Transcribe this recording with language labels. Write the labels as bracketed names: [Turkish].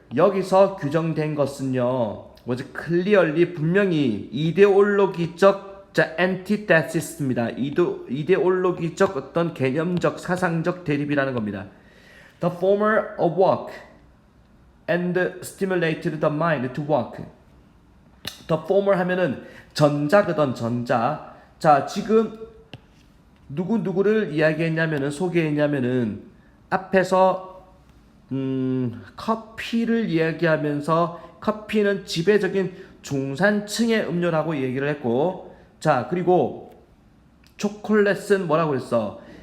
[Korean] 여기서 규정된 것은요, [English] was clearly [Korean] 분명히 이데올로기적 antithesis입니다. 이데올로기적 어떤 개념적 사상적 대립이라는 겁니다. [English] The former awoke and stimulated the mind to work. [Korean] The former 하면은 전자거든 전자. 자, 지금 누구를 이야기했냐면은 소개했냐면은 앞에서 커피를 이야기하면서 커피는 지배적인 중산층의 음료라고 얘기를 했고, 자, 그리고 초콜릿은 뭐라고 그랬어?